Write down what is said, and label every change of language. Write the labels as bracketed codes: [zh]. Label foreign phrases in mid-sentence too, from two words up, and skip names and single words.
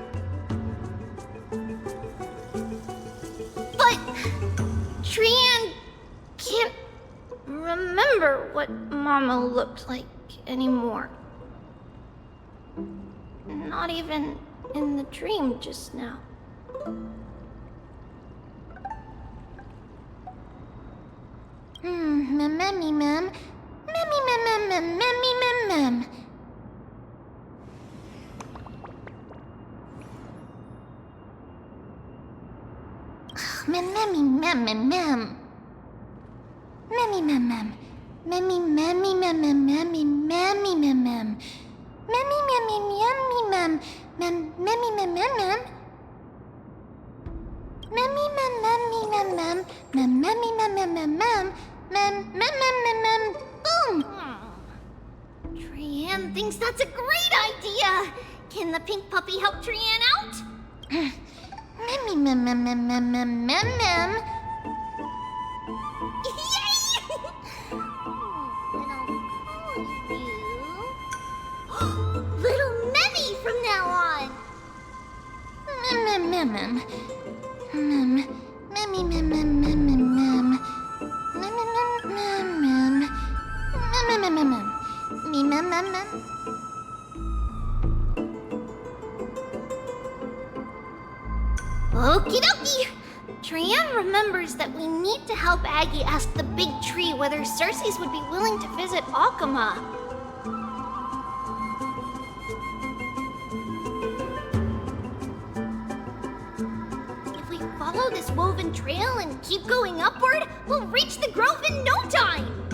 [en] But Trian can't remember what Mama looked like anymore. Not even in the dream just now. Memmy, mem. Memmy, mem, mem, mem, memmy, mem, mem. Memmy, mem, mem, mem. Memmy, mem, mem. Memmy, memmy, mem, mem, memmy, memmy, mem, mem. Memmy, memmy, memmy, mem. Memmy, mem, mem, mem. Memmy, mem, memmy, mem, mem. Memmy, mem, mem, mem, mem. Mem, mem. Boom! Trian thinks that's a great idea. Can the pink puppy help Trian out? Memmy, mem, mem, mem, mem, mem, mem, mem. Yay! Then I'll call you Little Memmy from now on. Mem, mem, mem. Memmy, mem, mem, mem, mem, mem. Mem, mem, mem, mem. Mem, mem, mem, mem. Me, mem, mem, mem. Okie dokie! Trian remembers that we need to help Aggie ask the big tree whether Cersei's would be willing to visit Akama. If we follow this woven trail and keep going upward, we'll reach the grove in no time!